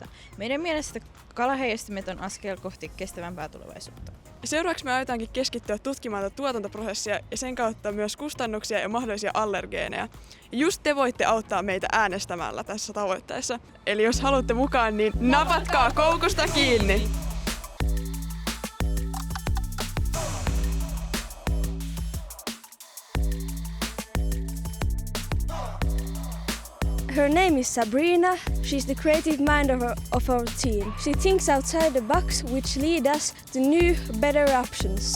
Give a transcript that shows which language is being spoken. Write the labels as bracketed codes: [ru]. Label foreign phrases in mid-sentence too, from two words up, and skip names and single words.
[fi] Meidän mielestä kalaheijastimet on askel kohti kestävämpää tulevaisuutta. Seuraavaksi me aiotaankin keskittyä tutkimaan tätä tuotantoprosessia ja sen kautta myös kustannuksia ja mahdollisia allergeeneja. Ja just te voitte auttaa meitä äänestämällä tässä tavoitteessa. Eli jos haluatte mukaan, niin napatkaa koukusta kiinni! [en] Her name is Sabrina. She's the creative mind of our team. She thinks outside the box, which lead us to new, better options.